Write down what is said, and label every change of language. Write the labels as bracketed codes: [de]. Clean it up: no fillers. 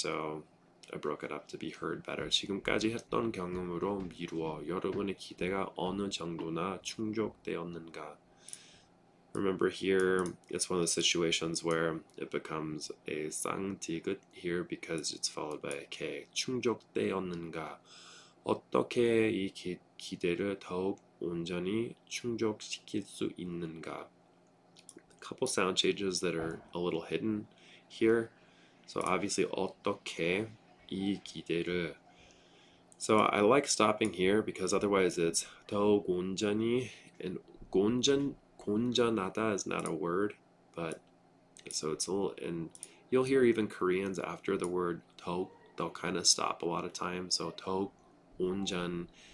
[en] So I broke it up to be heard better. [ko] 지금까지 했던 경험으로 미루어 여러분의 기대가 어느 정도나 충족되었는가? [en] Remember here, it's one of the situations where it becomes a 쌍디귿 here because it's followed by a K. [ko] 충족되었는가? 어떻게 이 기대를 더욱 온전히 충족시킬 수 있는가? [en] A couple sound changes that are a little hidden here. So obviously [ko] 어떻게 이 기대를. [en] So I like stopping here because otherwise it's [ko] 더욱 온전히, [en] and 곤전하다 is not a word, but so it's a little, and you'll hear even Koreans after the word 더욱, they'll kind of stop a lot of times. So [ko] 더욱 온전.